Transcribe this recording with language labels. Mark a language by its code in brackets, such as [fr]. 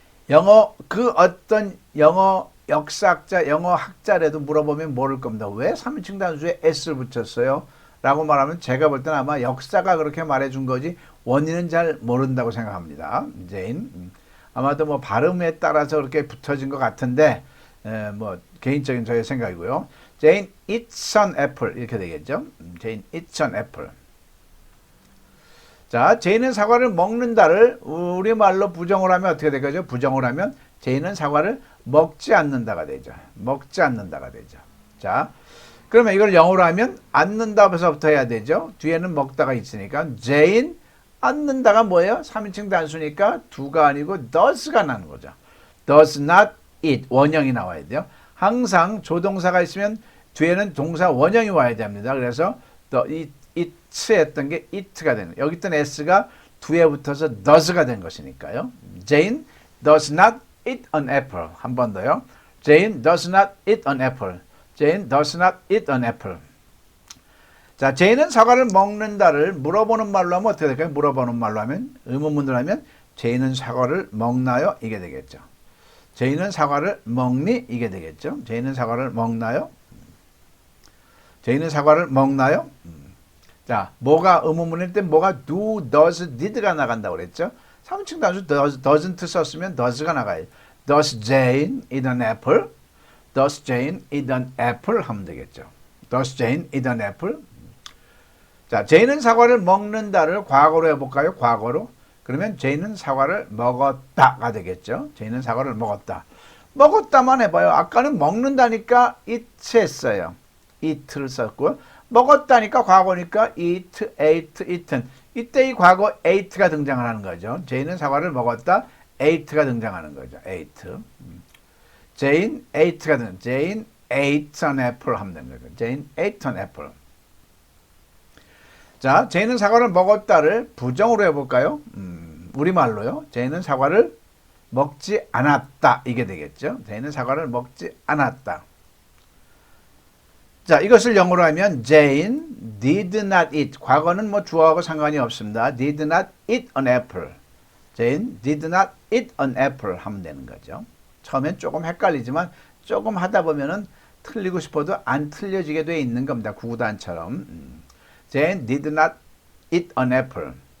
[ko] 영어 그 어떤 영어 역사학자, 영어 학자라도 물어보면 모를 겁니다. 왜 3인칭 단수에 s를 붙였어요? 라고 말하면 제가 볼 때는 아마 역사가 그렇게 말해준 거지 원인은 잘 모른다고 생각합니다. [en] Jane. [ko] 아마도 뭐 발음에 따라서 그렇게 붙어진 것 같은데 뭐 개인적인 저의 생각이고요. [en] Jane eats an apple [ko] 이렇게 되겠죠. [en] Jane eats an apple. [ko] 자, Jane은 사과를 먹는다를 우리말로 부정을 하면 어떻게 될까요? 부정을 하면 Jane은 사과를 먹지 않는다가 되죠. 먹지 않는다가 되죠. 자, 그러면 이걸 영어로 하면 않는다부터 해야 되죠. 뒤에는 먹다가 있으니까 Jane 않는다가 뭐예요? 3인칭 단수니까 do가 아니고 does가 나는 거죠. [en] does not eat. [ko] 원형이 나와야 돼요. 항상 조동사가 있으면 뒤에는 동사 원형이 와야 됩니다. 그래서 eats 했던 게 eat가 되는 거예요. 여기 있던 s가 뒤에 붙어서 does가 된 것이니까요. [en] Jane does not eat an apple. [ko] 한 번 더요. [en] Jane does not eat an apple. Jane does not eat an apple. [ko] 자, 제이는 사과를 먹는다를 물어보는 말로 하면 어떻게 될까요? 물어보는 말로 하면, 의문문으로 하면, 제이는 사과를 먹나요? 이게 되겠죠. 제이는 사과를 먹니? 이게 되겠죠. 제이는 사과를 먹나요? 제이는 사과를 먹나요? 자, 뭐가 의문문일 때 뭐가 do, does, did가 나간다고 그랬죠. 3인칭 단수 doesn't 썼으면 does가 나가요. [en] Does Jane eat an apple? Does Jane eat an apple? [ko] 하면 되겠죠. [en] Does Jane eat an apple? [ko] 자, 제이는 사과를 먹는다를 과거로 해볼까요? 과거로. 그러면 제이는 사과를 먹었다가 되겠죠. 제이는 사과를 먹었다. 먹었다만 해봐요. 아까는 먹는다니까 eat 했어요. eat를 썼고 먹었다니까 과거니까 eat, ate, eaten. 이때 이 과거 ate가 등장을 하는 거죠. 제이는 사과를 먹었다. ate가 등장하는 거죠. ate. Jane ate가 등장. [en] Jane ate an apple [ko] 하면 되는 거죠. [en] Jane ate an apple. [ko] 자, 제이는 사과를 먹었다를 부정으로 해볼까요? 우리말로요. 제이는 사과를 먹지 않았다. 이게 되겠죠. 제이는 사과를 먹지 않았다. 자, 이것을 영어로 하면 [en] Jane did not eat. [ko] 과거는 뭐 주어하고 상관이 없습니다. [en] Did not eat an apple. Jane did not eat an apple [ko] 하면 되는 거죠. 처음엔 조금 헷갈리지만 조금 하다 보면은 틀리고 싶어도 안 틀려지게 돼 있는 겁니다. 구구단처럼. [en] Jane did not eat an apple.